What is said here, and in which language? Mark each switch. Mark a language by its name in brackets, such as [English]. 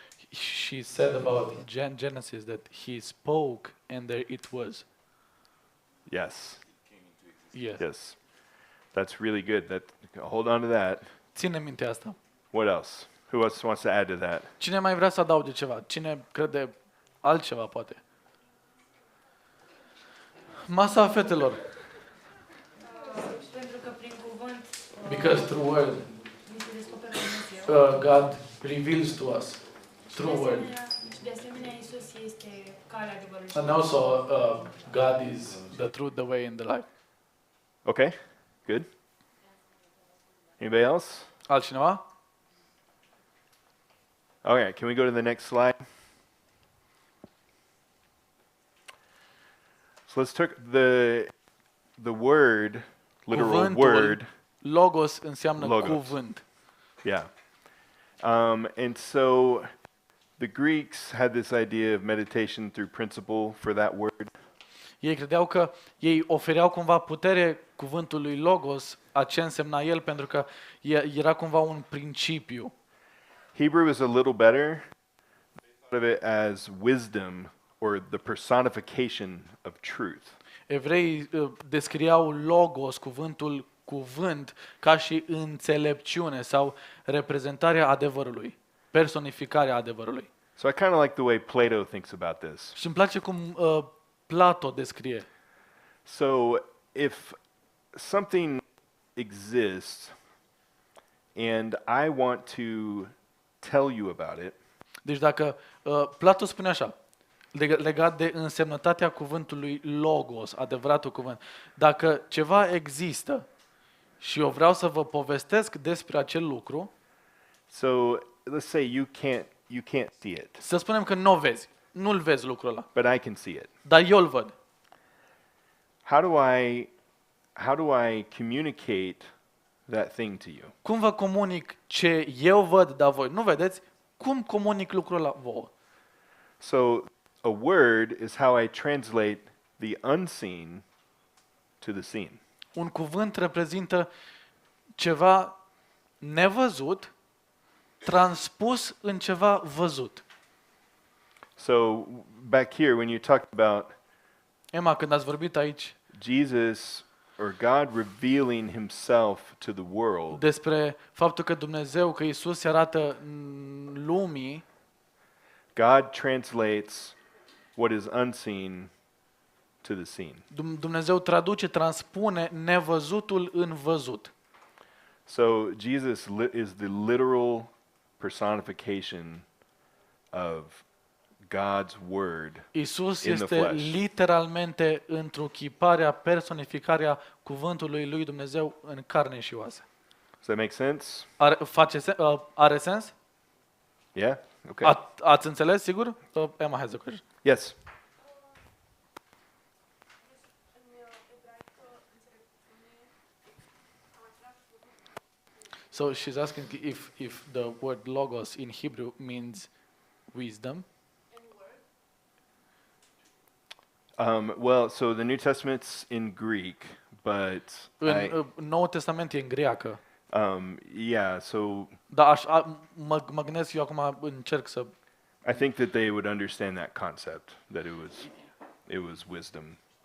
[English] She said about Genesis that he spoke and there it was. Yes. Yes. Yes. That's really good. Hold on to that. [Romanian] Ține minte asta. [English] What else? Who else wants to add to that? [Romanian] Cine mai vrea să adauge ceva? Cine crede altceva, poate? Masa fetelor. Pentru că prin cuvânt [English] Because through word, [Romanian] ni se descoperă Dumnezeu. [English] God reveals to us. Through word. [Romanian] Și de asemenea, Iisus este calea adevărului. [English] And also, God is the truth, the way, and the life. Okay. Good. Anybody else? [Romanian] Altcineva? [English] Okay, can we go to the next slide? So let's take the word, literal [Romanian] Cuvântul, [English] word. [Romanian] Logos înseamnă [English] Logos. [Romanian] cuvânt. [English] Yeah. And so the Greeks had this idea of meditation through principle for that word. [Romanian] Ei credeau că ei ofereau cumva putere cuvântului Logos, a ce însemna el, pentru că era cumva un principiu. [English] Hebrew is a little better. They thought of it as wisdom or the personification of truth. [Romanian] Evreii descriau Logos, cuvântul cuvânt, ca și înțelepciune sau reprezentarea adevărului, personificarea adevărului. [English] So I kind of like the way Plato thinks about this. [Romanian] Și îmi place cum Plato descrie. [English] So if something exists and I want to tell you about it, [Romanian] Deci dacă Plato spune așa, legat de însemnătatea cuvântului Logos, adevăratul cuvânt, dacă ceva există și eu vreau să vă povestesc despre acel lucru, [English] so let's say you can't see it, [Romanian] să spunem că nu o vezi, nu-l vezi lucrul ăla, [English] but I can see it. [Romanian] dar eu îl văd. [English] How do I communicate that thing to you? [Romanian] Cum vă comunic ce eu văd, dar voi nu vedeți? Cum comunic lucrul ăla vouă? [English] So a word is how I translate the unseen to the seen. [Romanian] Un cuvânt reprezintă ceva nevăzut, transpus în ceva văzut. [English] So back here when you talked about [Romanian] Emma, când ați vorbit aici [English] Jesus or God revealing himself to the world, [Romanian] despre faptul că Dumnezeu, că Iisus se arată lumii, [English] God translates what is unseen to the seen. [Romanian] Dumnezeu traduce, transpune nevăzutul în văzut. [English] So Jesus is the literal personification of God's word [Romanian] Iisus [English] in the [Romanian] este [English] flesh. [Romanian] literalmente întruchiparea, personificarea cuvântului lui Dumnezeu în carne și oase. [English] Does that make sense? [Romanian] Are sens? [English] Yeah? Okay. [Romanian] Ați înțeles, sigur? [English] Emma has a question. Yes. So she's asking if the word logos in Hebrew means wisdom. Well, so the New Testament's in Greek, but [Romanian] În Noul Testament e în greacă. [English] yeah, so [Romanian] Dar mă gândesc eu acum, încerc să... [English] I think that they would understand that concept, that it was wisdom.